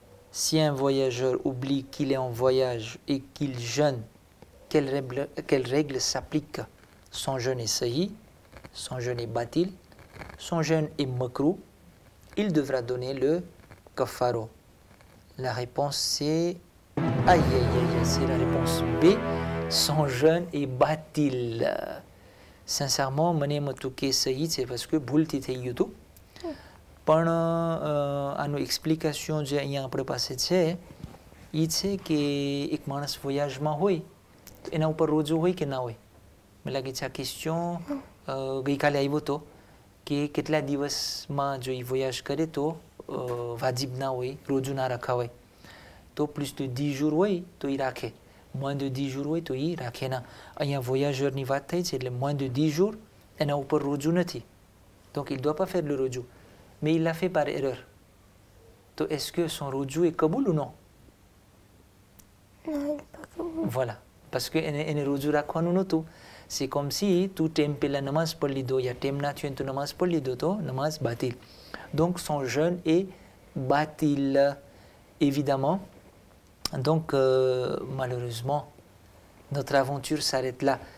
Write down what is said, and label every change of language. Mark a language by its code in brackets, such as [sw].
[fr] Si un voyageur oublie qu'il est en voyage et qu'il jeûne, quelle règle s'applique? Son jeûne est sahih, son jeûne est batil, son jeûne est makruh, il devra donner le kafaro. La réponse c'est... Aïe, aïe, aïe, c'est la réponse B. Son jeûne est batil. [gu] Sincèrement, મને મતુકે સહી છે parce que ભૂલ થી થઈ ગયું હતું. પણ આનું એક્સપ્લિકેશન જે અહીંયા આપણે પાસે છે એ છે કે એક માણસ વોયાજમાં હોય તો એના ઉપર રોજો હોય કે ના હોય? મને લાગે છે આ ક્વેશ્ચન ગઈકાલે આવ્યો હતો કે કેટલા દિવસમાં જો એ વોયાજ કરે તો વાજિબ ના હોય, રોજુ ના રખાવાય. તો પ્લસ de 10 jours હોય તો એ રાખે, moins de 10 jours હોય તો એ રાખે ના. અહીંયા વોયાજરની વાત થઈ છે એટલે moins de 10 jours એના ઉપર રોજુ નથી. [fr] Donc il ne doit pas faire le roju. Mais il l'a fait par erreur. Donc est-ce que son roju est kaboul ou non? Non, il n'est pas comme vous. Voilà. [gu] Parce que એને રોજુ રાખવાનું નહોતું. C'est comme si તું ટેમ પહેલાં નમાઝ પઢી લીધો યા ટેમ ના થયું તું નમાઝ પઢી લીધો તો નમાઝ બાતિલ. [fr] Donc son jeûne est batil, évidemment. Donc malheureusement, notre aventure s'arrête là.